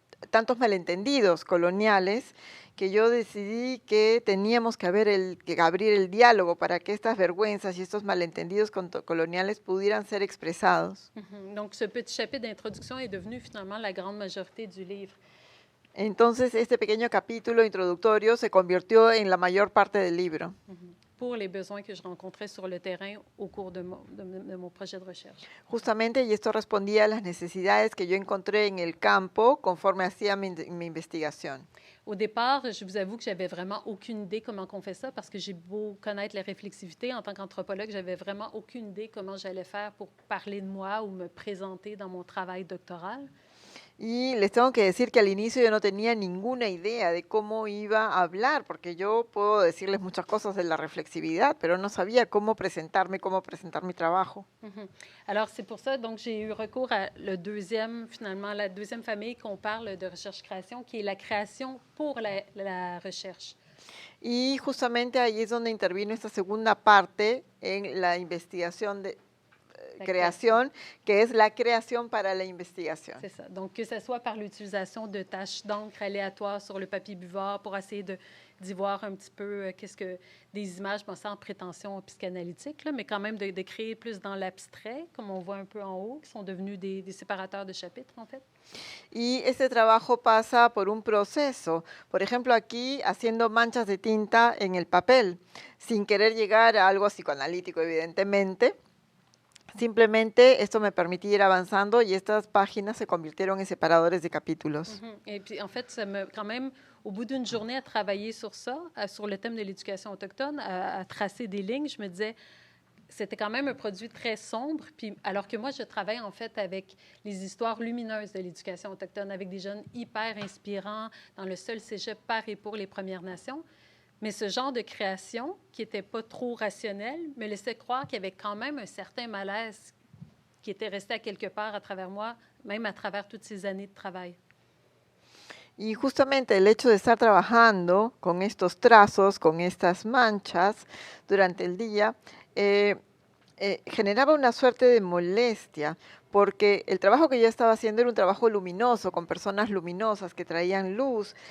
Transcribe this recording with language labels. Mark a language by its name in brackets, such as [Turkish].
[Spanish] tantos malentendidos coloniales, que yo decidí que teníamos que abrir el diálogo para que estas vergüenzas y estos malentendidos coloniales pudieran ser expresados. Mm-hmm. [French] Donc, ce petit chapitre d'introduction est devenu finalement la grande majorité du livre. [Spanish] Entonces, este pequeño capítulo introductorio se convirtió en la mayor parte del libro. Mm-hmm. [French] Pour les besoins que je rencontrais sur le terrain au cours de mon projet de recherche. [Spanish] Justamente, y esto respondía a las necesidades que yo encontré en el campo conforme hacía mi investigación. [French] Au départ, je vous avoue que j'avais vraiment aucune idée comment on fait ça parce que j'ai beau connaître la réflexivité en tant qu'anthropologue, j'avais vraiment aucune idée comment j'allais faire pour parler de moi ou me présenter dans mon travail doctoral. [Spanish] Y les tengo que decir que al inicio yo no tenía ninguna idea de cómo iba a hablar, porque yo puedo decirles muchas cosas de la reflexividad, pero no sabía cómo presentar mi trabajo. Mm-hmm. [French] Alors, c'est pour ça, donc, j'ai eu recours à la deuxième famille qu'on parle de recherche-création, qui est la création pour la recherche. [Spanish] Y justamente ahí es donde intervino esta segunda parte en la investigación de création, que es la création para la investigación. [French] C'est ça. Donc, que ce soit par l'utilisation de taches d'encre aléatoires sur le papier buvard pour essayer d'y voir un petit peu des images, sans prétention psychanalytique, là, mais quand même de créer plus dans l'abstrait, comme on voit un peu en haut, qui sont devenus des séparateurs de chapitres, en fait. [Spanish] Y este trabajo pasa por un proceso. Por ejemplo, aquí haciendo manchas de tinta en el papel, sin querer llegar a algo psicoanalítico, evidentemente, Simplemente esto me permitía ir avanzando y estas páginas se convirtieron en separadores de capítulos. [French] Et puis, en fait, ça me, quand même, au bout d'une journée à travailler sur ça, sur le thème de l'éducation autochtone, à tracer des lignes, je me disais, c'était quand même un produit très sombre. Puis, alors que moi, je travaille en fait avec les histoires lumineuses de l'éducation autochtone, avec des jeunes hyper inspirants dans le seul cégep par et pour les Premières Nations. Mais ce genre de création, qui n'était pas trop rationnel, me laissait croire qu'il y avait quand même un certain malaise qui était resté à quelque part à travers moi, même à travers toutes ces années de travail. [Spanish] Y justamente el hecho de estar trabajando con estos trazos, con estas manchas durante el día, generaba una suerte de molestia, porque el trabajo que yo estaba haciendo era un trabajo luminoso, con personas luminosas que traían luz.